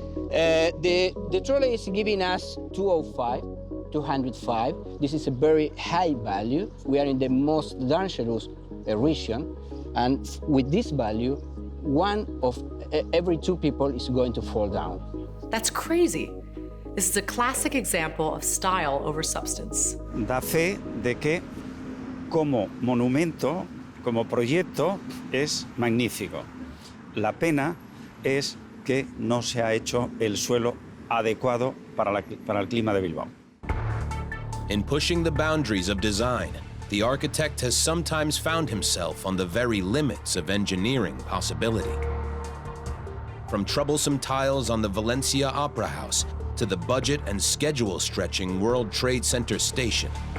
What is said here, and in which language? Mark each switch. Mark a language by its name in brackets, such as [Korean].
[English] The trolley is giving us 205. This is a very high value. We are in the most dangerous region. And with this value, one of every 2 people is going to fall down. That's crazy. This is a classic example of style over substance. [Spanish] Da fe de que como monumento, como proyecto, es magnífico. La pena es que no se ha hecho el suelo adecuado para el clima de Bilbao. [English] In pushing the boundaries of design, the architect has sometimes found himself on the very limits of engineering possibility. From troublesome tiles on the Valencia Opera House to the budget and schedule-stretching World Trade Center station.